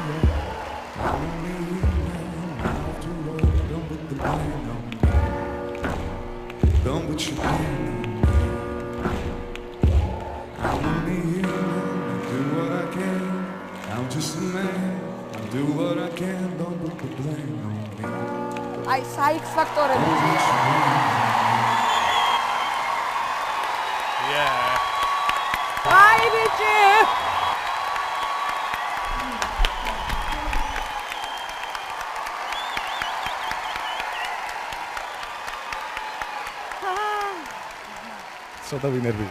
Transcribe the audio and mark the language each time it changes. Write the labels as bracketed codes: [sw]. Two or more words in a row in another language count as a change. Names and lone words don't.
[en] I'm only human after all. Don't put the blame on me. Don't put your blame on me. I'm only human, I do what I can. I'm just a man, I do what I can. Don't put the blame on me. [ka] აი საიქს ფაქტორები. [en] Yeah. [ka] აი ბიჭი. ცოტა ვინერვი.